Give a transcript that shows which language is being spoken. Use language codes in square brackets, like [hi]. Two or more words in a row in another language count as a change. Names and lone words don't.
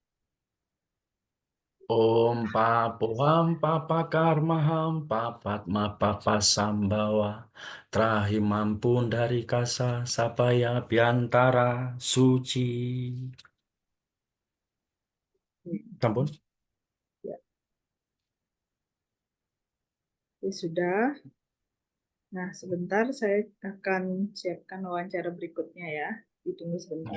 [sa] Om Papoham Papa Karmaham Papatma Papa Sambawa Trahimampun dari Kasa Sapaya Biantara Suci. [id] Sampun. Ya, ya sudah. Nah, sebentar saya akan siapkan wawancara berikutnya ya. Ditunggu sebentar.